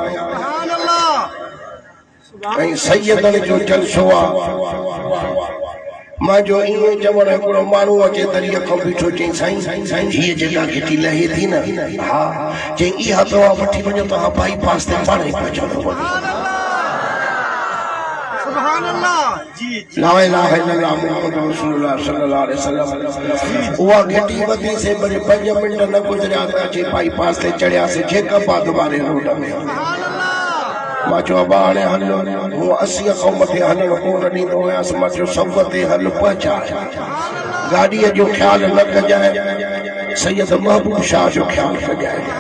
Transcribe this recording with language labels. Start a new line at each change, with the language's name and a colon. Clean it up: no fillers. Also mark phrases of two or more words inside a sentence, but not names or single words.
Sindhi: ऐं सैयदनि जो जलसो आहे. मां जो ईअं चवण हिकिड़ो माण्हू अचे दरीअ खां बीठो चई साईं हीअ जेका घिटी लहे थी न, हा चई इहा दवा वठी वञो तव्हां बाईपास ते पाण ई पहुचंदो.
Arabic: لا إله إلا الله محمد رسول الله صلى الله عليه وسلم.
Sindhi: उहा घिटी वधी से वरी 5 मिंट न गुज़रिया त अची बाईपास ते चढ़ियासीं जेकाबाद वारे रोड में. मां चयो अबा हाणे हलो, हूअ 80 खां मथे हलणु कोन ॾींदो हुयसि. मां चयो 100 ते हल पहुचाए, गाॾीअ जो ख़्यालु न कजाए, सैयद महबूब शाह जो ख़्यालु कजाए.